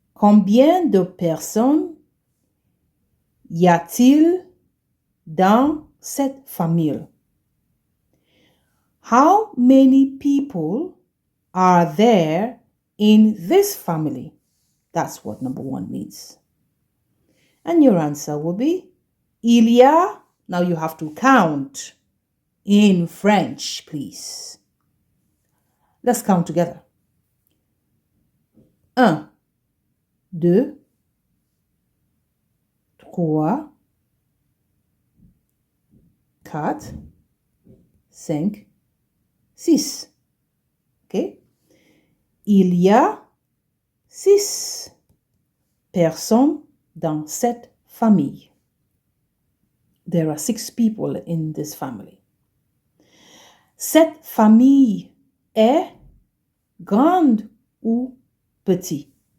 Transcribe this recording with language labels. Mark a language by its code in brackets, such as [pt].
[fr] Combien de personnes y a-t-il dans cette famille? [en] How many people are there in this family? That's what number one means. And your answer will be, [fr] il y a, [en] now you have to count in French, please. Let's count together. 1, 2, 3, 4, 5, 6. Okay? [fr] Il y a 6 personnes dans cette famille. [en] There are 6 people in this family. [fr] Cette famille est grande ou petit.